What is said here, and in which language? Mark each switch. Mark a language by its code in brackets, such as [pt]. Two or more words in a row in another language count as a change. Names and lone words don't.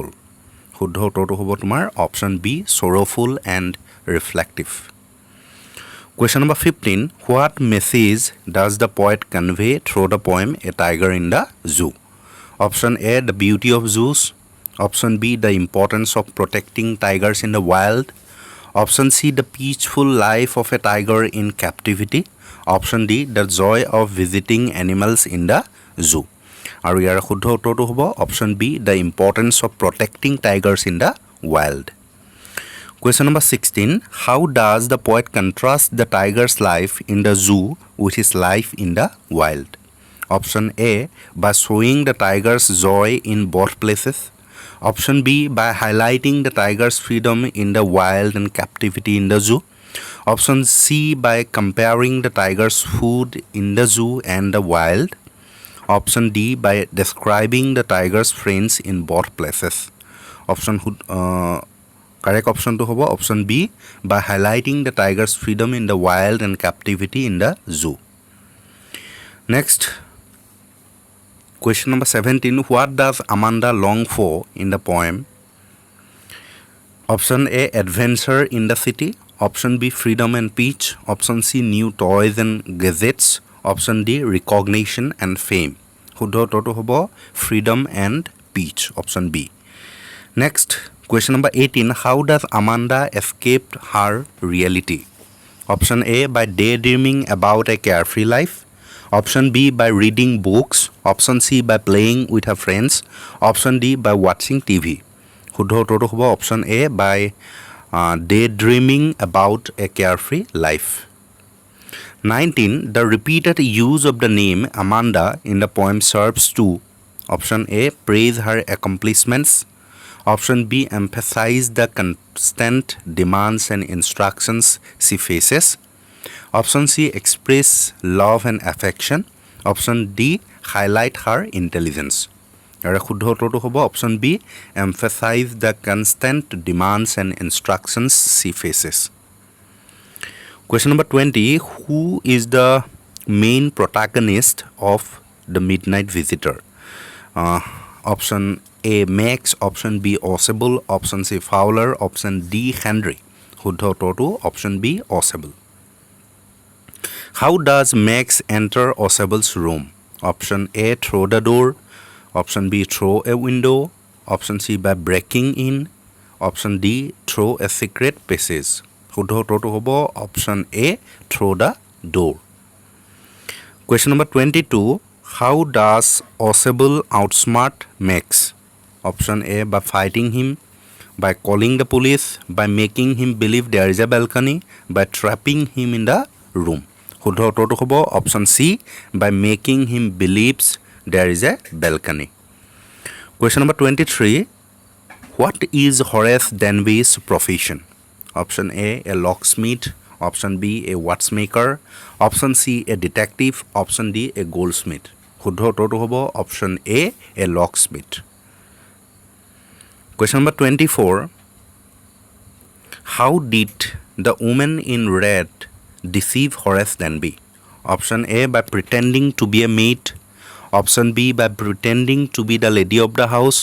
[as] শুদ্ধ উত্তৰটো হ'ব তোমাৰ [en] option B, sorrowful and reflective. Question number 15, what message does the poet convey through the poem A Tiger in the Zoo? Option A, the beauty of zoos. Option B, the importance of protecting tigers in the wild. Option C, the peaceful life of a tiger in captivity. Option D, the joy of visiting animals in the zoo. [as] আৰু ইয়াৰ শুদ্ধ উত্তৰটো হ'ব [en] option B, the importance of protecting tigers in the wild. question number 16, how does the poet contrast the tiger's life in the zoo with his life in the wild? option A, by showing the tiger's joy in both places. option B, by highlighting the tiger's freedom in the wild and captivity in the zoo. Option C, by comparing the tiger's food in the zoo and the wild. Option D, by describing the tiger's friends in both places. Correct option to hobo option B, by highlighting the tiger's freedom in the wild and captivity in the zoo. Next, question number 17, what does Amanda long for in the poem? Option A, adventure in the city. Option B, freedom and peace. Option C, new toys and gadgets. Option D, recognition and fame. [as] শুদ্ধ উত্তৰটো হ'ব [en] freedom and peace, option B. Next, question number 18, how does Amanda escape her reality? Option A, by daydreaming about a carefree life. Option B, by reading books. Option C, by playing with her friends. Option D, by watching TV. [as] শুদ্ধ উত্তৰটো হ'ব [en] option A, by daydreaming about a carefree life. 19, the repeated use of the name Amanda in the poem serves to option A, praise her accomplishments. Option B, emphasize the constant demands and instructions she faces. Option C, express love and affection. Option D, highlight her intelligence. [as] আৰু শুদ্ধ উত্তৰটো হ'ব [en] option B, emphasize the constant demands and instructions she faces. Question number 20, who is the main protagonist of The Midnight Visitor? Option A, Max. Option B, Osable. Option C, Fowler. Option D, Henry. [as] শুদ্ধ উত্তৰটো [en] option B, [as] Osable. [en] How does Max enter Osable's room? Option A, through the door. Option B, through a window. Option C, by breaking in. Option D, through a secret passage. [as] শুদ্ধ উত্তৰটো হ'ব [en] option A, through the door. Question number 22, how does Osable outsmart Max? Option A, by fighting him. By calling the police. By making him believe there is a balcony. By trapping him in the room. [as] শুদ্ধ উত্তৰটো হ'ব [en] option C, by making him believes there is a balcony. Question number 23, what is Horace Denby's profession? Option A, a locksmith. Option B, a watchmaker. Option C, a detective. Option D, a goldsmith. [as] শুদ্ধ উত্তৰটো হ'ব [en] option A, a locksmith. Question number 24. How did the woman in red deceive Horace Denby? Option A, by pretending to be a maid. Option B, by pretending to be the lady of the house.